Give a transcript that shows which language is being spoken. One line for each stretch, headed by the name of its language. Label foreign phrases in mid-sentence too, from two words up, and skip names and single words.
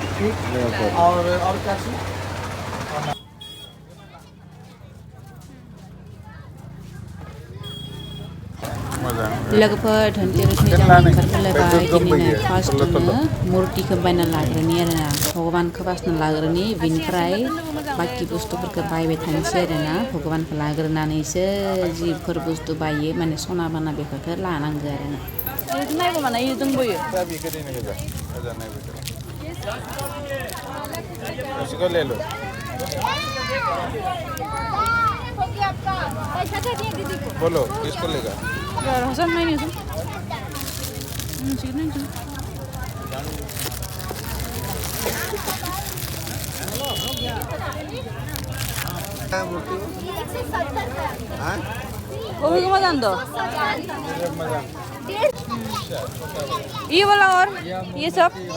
Hindi: ठीक। और क्या चाहिए?
Bodo: लोगोफोर धनतेरसनि जामुं ओंखारबोलायबाय दिनैनो फार्स्टआवनो मुर्तिखौ बायना लाग्रोनि आरोना भगबानखौ बासना लाग्रोनि बिनिफ्राय बाखि बुस्थुफोरखौ बायबाय थानोसै आरोना भगबानखौ लाग्रोनानैसो जिफोर बुस्थु बायो माने सना बाना बेफोरखौ लानांगौ आरोना नायगौ माने जोंबोयो
Hindi: उसको ले लो। बोलो किसको लेगा? यार हसन नहीं नहीं नहीं वो भी मजा दो ये वाला और ये सब